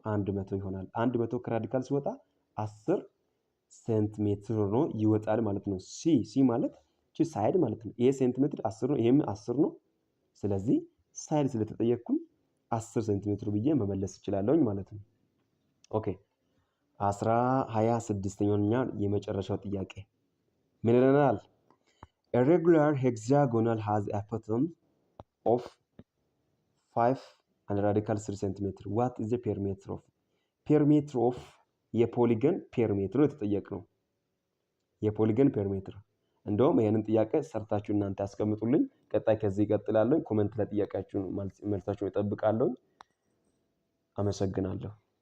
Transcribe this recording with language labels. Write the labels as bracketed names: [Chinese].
[Amharic] 100 ይሆናል። 100 ከራዲካል ሲወጣ 10 ሴንቲሜትር ነው ይወጣል ማለት ነው። ሲ ማለት እቺ ሳይድ ማለት ነው። ይሄ ሴንቲሜትር 10 ነው፣ ይሄም 10 ነው። ስለዚህ ሳይድ ስለተጠየቅኩኝ 10 ሴንቲሜትር ብዬ መመለስ እችላለሁኝ ማለት ነው። ኦኬ 26ኛውኛ የመጨረሻው ጥያቄ ምን ይለናል? [English] A regular hexagonal has a bottom of 5 and radical 3 cm. What is the perimeter of? [Amharic] Perimeter of የፖሊገን ፔሪሜትር የተጠየቅነው የፖሊገን ፔሪሜትር። እንደውም ይሄንን ጥያቄ ሰርታችሁ እናንተ ያስቀምጡልኝ። ቀጣይ ከዚህ ይቀጥላለሁ። ኮሜንት ላይ ጥያቄያችሁን መልሳችሁን እጠብቃለሁ። አመሰግናለሁ።